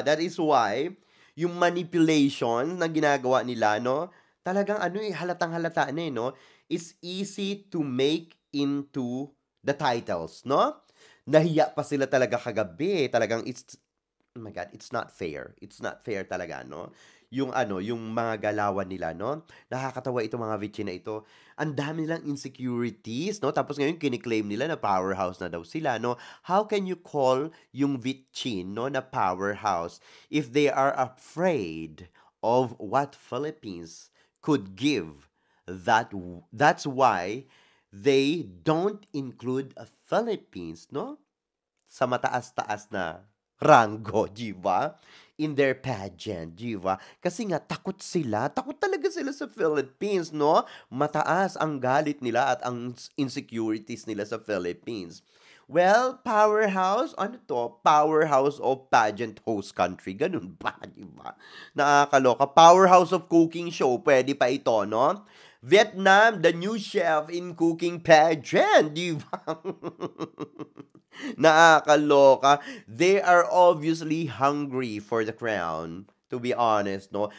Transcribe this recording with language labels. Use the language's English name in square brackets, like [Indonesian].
[Filipino] That is why yung manipulation na ginagawa nila, no? Talagang halatang-halata na no? [English] Is easy to make into the titles, [Filipino] no? Nahiya pa sila talaga kagabi. Talagang [English] oh my God, it's not fair. It's not fair talaga, no? [Filipino] Yung mga galawan nila, no? Nakakatawa itong mga Vichy na ito. Ang dami nilang insecurities, no? Tapos ngayon kiniklaim nila na powerhouse na daw sila, no? [English] How can you call yung Vichy, no, na powerhouse if they are afraid of what Philippines could give? That's why they don't include a Philippines, no? [Filipino] Sa mataas-taas na rango, di ba? In their pageant, di ba? Kasi nga, takot sila. Takot talaga sila sa Philippines, no? Mataas ang galit nila at ang insecurities nila sa Philippines. Well, powerhouse, ano to? [English] Powerhouse of pageant host country. [Filipino] Ganun ba, di ba? Nakakaloka. [English] Powerhouse of cooking show. [Filipino] Pwede pa ito, no? [English] Vietnam, the new chef in cooking pageant, di ba? Nakakaloka. They are obviously hungry for the crown. To be honest, no?